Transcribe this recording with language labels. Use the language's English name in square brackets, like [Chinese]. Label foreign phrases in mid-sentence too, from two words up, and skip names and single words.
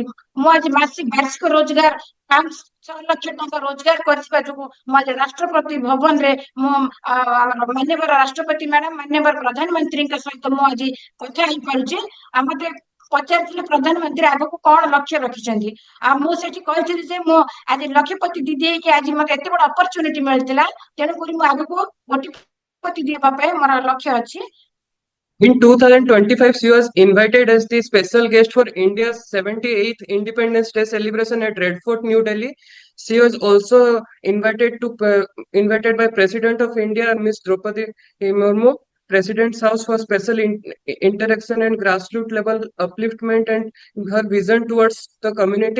[Odia] ମୁଁ ଆଜି ବାର୍ଷିକ ରୋଜଗାର 5-6 ଲକ୍ଷ ଟଙ୍କା ରୋଜଗାର କରିଥିବା ଯୋଗୁଁ ମୁଁ ଆଜି ରାଷ୍ଟ୍ରପତି ଭବନରେ ମୁଁ ଆମର ମାନ୍ୟବର ରାଷ୍ଟ୍ରପତି ମ୍ୟାଡାମ ମାନ୍ୟବର ପ୍ରଧାନମନ୍ତ୍ରୀଙ୍କ ସହିତ ମୁଁ ଆଜି କଥା ହେଇପାରୁଛି। ଆଉ ମତେ ପଚାରିଥିଲେ ପ୍ରଧାନମନ୍ତ୍ରୀ ଆଗକୁ କଣ ଲକ୍ଷ୍ୟ ରଖିଛନ୍ତି। ଆଉ ମୁଁ ସେଠି କହିଥିଲି ଯେ ମୁଁ ଆଜି ଲକ୍ଷପତି ଦିଦି ହେଇକି ଆଜି ମତେ ଏତେ ବଡ ଅପରଚୁନିଟି ମିଳିଥିଲା, ତେଣୁକରି ମୁଁ ଆଗକୁ କୋଟିପତି ଦେବା ପାଇଁ ମୋର ଲକ୍ଷ୍ୟ ଅଛି। [English] In 2025, she was invited as the special guest for India's 78th Independence Day celebration at Red Fort, New Delhi. She was also invited by President of India, Ms. Draupadi Murmu, President's House for special interaction and grassroots level upliftment and her vision towards the community.